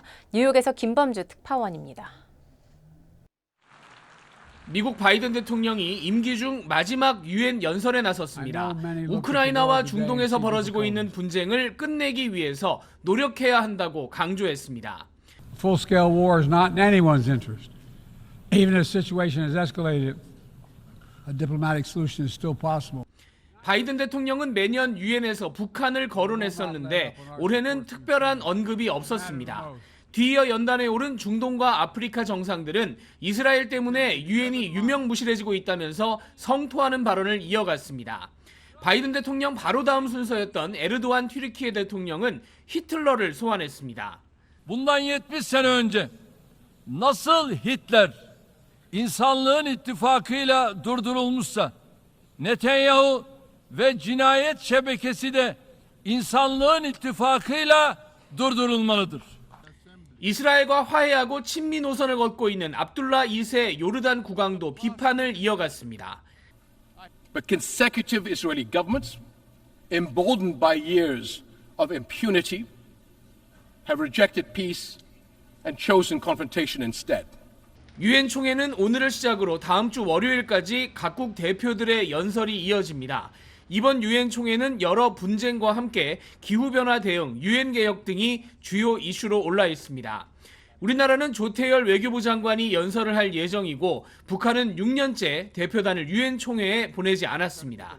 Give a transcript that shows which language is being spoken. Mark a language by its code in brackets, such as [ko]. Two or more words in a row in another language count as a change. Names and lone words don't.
[ko] 뉴욕에서 김범주 특파원입니다. 미국 바이든 대통령이 임기 중 마지막 유엔 연설에 나섰습니다. 우크라이나와 중동에서 벌어지고 있는 분쟁을 끝내기 위해서 노력해야 한다고 강조했습니다. [en] Full-scale war is not in anyone's interest. Even if the situation has escalated, a diplomatic solution is still possible. [ko] 바이든 대통령은 매년 유엔에서 북한을 거론했었는데 올해는 특별한 언급이 없었습니다. 뒤이어 연단에 오른 중동과 아프리카 정상들은 이스라엘 때문에 유엔이 유명무실해지고 있다면서 성토하는 발언을 이어갔습니다. 바이든 대통령 바로 다음 순서였던 에르도안 튀르키예 대통령은 히틀러를 소환했습니다. [tr] Bundan 70 sene önce nasıl Hitler insanlığın ittifakıyla durdurulmuşsa Netanyahu ve cinayet şebekesi de insanlığın ittifakıyla durdurulmalıdır. [ko] 이스라엘과 화해하고 친미 노선을 걷고 있는 압둘라 2세 요르단 국왕도 비판을 이어갔습니다. [en] But consecutive Israeli governments, emboldened by years of impunity, have rejected peace and chosen confrontation instead. [ko] 유엔 총회는 오늘을 시작으로 다음 주 월요일까지 각국 대표들의 연설이 이어집니다. 이번 유엔 총회는 여러 분쟁과 함께 기후변화 대응, 유엔 개혁 등이 주요 이슈로 올라 있습니다. 우리나라는 조태열 외교부 장관이 연설을 할 예정이고 북한은 6년째 대표단을 유엔 총회에 보내지 않았습니다.